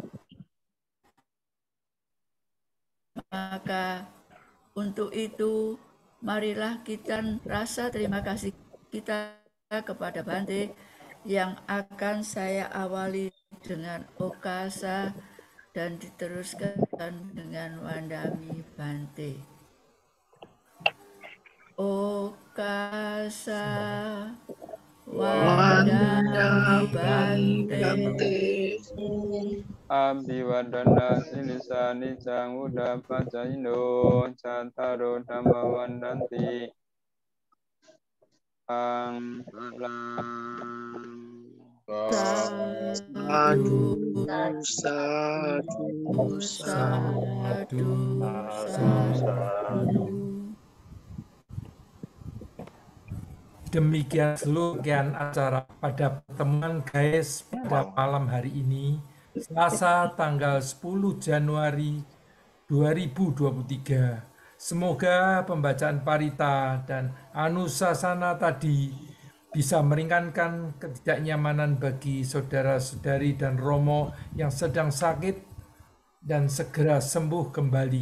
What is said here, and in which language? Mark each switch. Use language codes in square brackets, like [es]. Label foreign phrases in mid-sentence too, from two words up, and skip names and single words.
[id] Maka untuk itu, marilah kita rasa terima kasih kita kepada Bante yang akan saya awali dengan Okasa dan diteruskan dengan [pi] Wandami Bante. Okasa Wandami Bante. Abhiwadana silisa nicang uda pacaino cantaro dhamma wandanti ang Sadu, Sadu, sadu, sadu. [id] Demikian seluruh acara pada pertemuan guys pada malam hari ini, Selasa tanggal 10 Januari 2023. Semoga pembacaan parita dan anusasana tadi bisa meringankan ketidaknyamanan bagi saudara-saudari dan Romo yang sedang sakit dan segera sembuh kembali.